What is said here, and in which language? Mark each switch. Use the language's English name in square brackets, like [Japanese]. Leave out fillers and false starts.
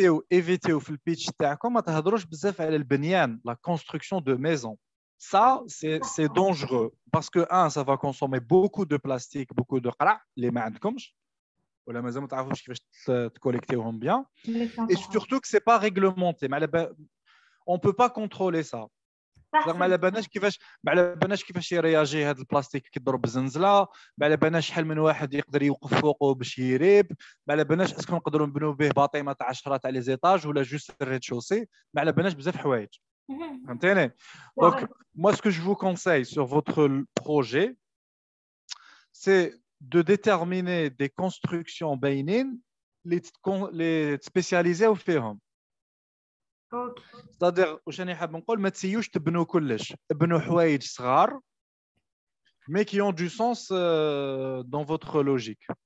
[French] évitez [Arabic] في البيتش تاعكم ما تهضروش بزاف على البنيان, [French] la construction de maisons. Ça, c'est dangereux parce que, ça va consommer beaucoup de plastique, beaucoup de qra', les [Arabic] ما عندكمش ولا مازال ما تعرفوش كيفاش تكولكتيوهم [French] bien. Et surtout que c'est pas réglementé. On peut pas contrôler ça. [Arabic] ما على بالناش كيفاش يرياجي هذا البلاستيك كي يضرب الزنزله، ما على بالناش شحال من واحد يقدر يوقف فوقه باش يريب، ما على بالناش اسكو نقدروا نبنوا به باطيمه تاع 10 تاع لي زيتاج ولا جوست الريد شوسي، ما على بالناش بزاف حوايج. فهمتيني؟ [French] Donc moi ce que je vous conseille sur votre projet c'est de déterminer des constructions [Arabic] باينين [French] les spécialiser [Arabic] فيهم. [French] C'est-à-dire [Arabic] واش راني حاب نقول ما تسيوش تبنوا كلش، ابنوا حوايج صغار [French] mais qui ont du sens dans votre logique.